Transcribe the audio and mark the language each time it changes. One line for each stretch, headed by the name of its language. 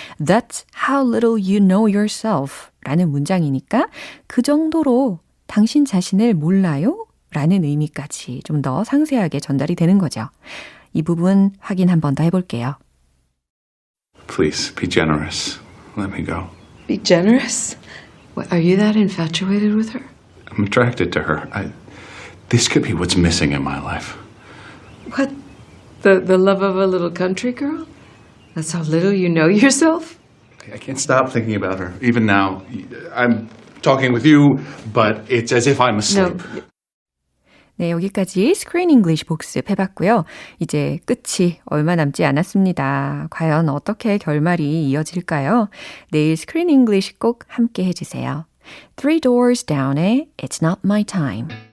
English: That's how little you know yourself
Korean: 라는 문장이니까 그 정도로 당신 자신을 몰라요? 라는 의미까지 좀 더 상세하게 전달이 되는 거죠. 이 부분 확인 한 번 더 해볼게요.
English: Please, be generous. Let me go. Be generous. What, are you that infatuated with her? I'm attracted to her. This could be what's missing in my life. What? The love of a little country girl? That's how little you know yourself? I can't stop thinking about her. Even now, I'm talking with you, but it's as if I'm asleep. No.
Korean: 네, 여기까지 스크린 잉글리시 복습해봤고요. 이제 끝이 얼마 남지 않았습니다. 과연 어떻게 결말이 이어질까요? 내일 스크린 잉글리시 꼭 함께 해주세요.
English: Three Doors Down의 It's Not My Time.